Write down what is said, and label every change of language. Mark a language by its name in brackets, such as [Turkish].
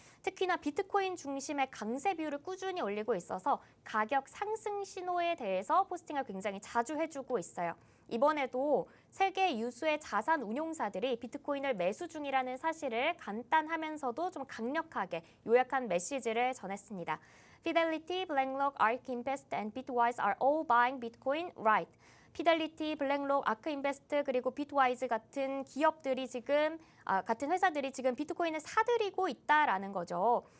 [Korean] 특히나 비트코인 중심의 강세 비율을 꾸준히 올리고 있어서 가격 상승 신호에 대해서 포스팅을 굉장히 자주 해주고 있어요. 이번에도 세계 유수의 자산 운용사들이 비트코인을 매수 중이라는 사실을 간단하면서도 좀 강력하게 요약한 메시지를 전했습니다. [English] Fidelity, BlackRock, ARK Invest, and Bitwise are all buying Bitcoin right. [Korean] 피델리티, 블랙록, 아크 인베스트 그리고 비트와이즈 같은 기업들이 같은 회사들이 지금 비트코인을 사들이고 있다라는 거죠.